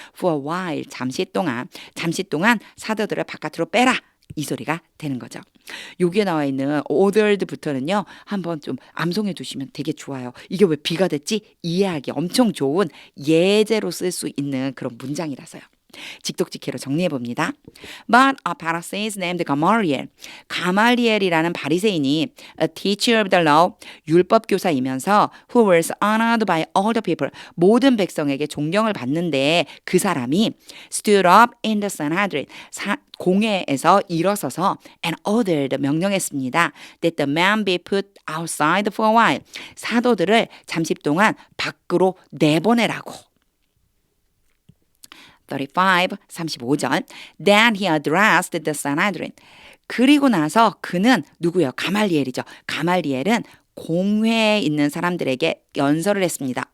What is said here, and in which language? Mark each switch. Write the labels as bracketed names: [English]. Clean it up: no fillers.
[English] For a while [Korean] 잠시 동안 사도들을 바깥으로 빼라. 이 소리가 되는 거죠. 여기에 나와 있는 ordered부터는요. 한번 좀 암송해 두시면 되게 좋아요. 이게 왜 B가 됐지? 이해하기 엄청 좋은 예제로 쓸 수 있는 그런 문장이라서요. 직독직해로 정리해 봅니다. [English] But a Pharisee named Gamaliel. [Korean] 가말리엘이라는 바리새인이 [English] a teacher of the law, [Korean] 율법 교사이면서 [English] who was honored by all the people, [Korean] 모든 백성에게 존경을 받는데 그 사람이 [English] stood up in the Sanhedrin, [Korean] 공회에서 일어서서 [English] and ordered [Korean] 명령했습니다. [English] That the man be put outside for a while. [Korean] 사도들을 잠시 동안 밖으로 내보내라고. [English] 35절. Then he addressed the Sanhedrin. [Korean] 그리고 나서 그는 누구예요? 가말리엘이죠. 가말리엘은 공회에 있는 사람들에게 연설을 했습니다.